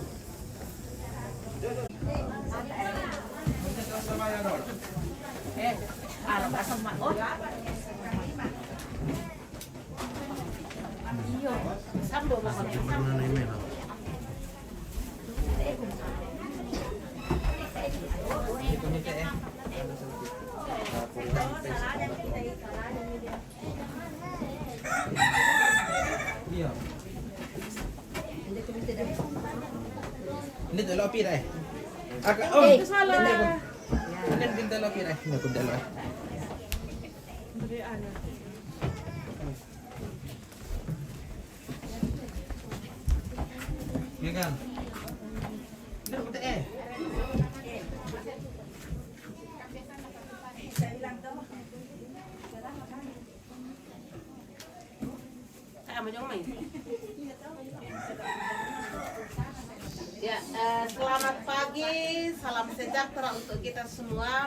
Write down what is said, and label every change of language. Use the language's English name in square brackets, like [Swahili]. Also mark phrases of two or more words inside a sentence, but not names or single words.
[Indonesian] Mana ini loh. Iya. [Filipino] Hindi dalawa pira eh. Oh, salah. Hindi dalawa pira eh. Hindi dalawa. [Indonesian] Iya kan? [Filipino] Hindi ko eh. [Indonesian] Ya, selamat pagi, salam sejahtera untuk kita semua.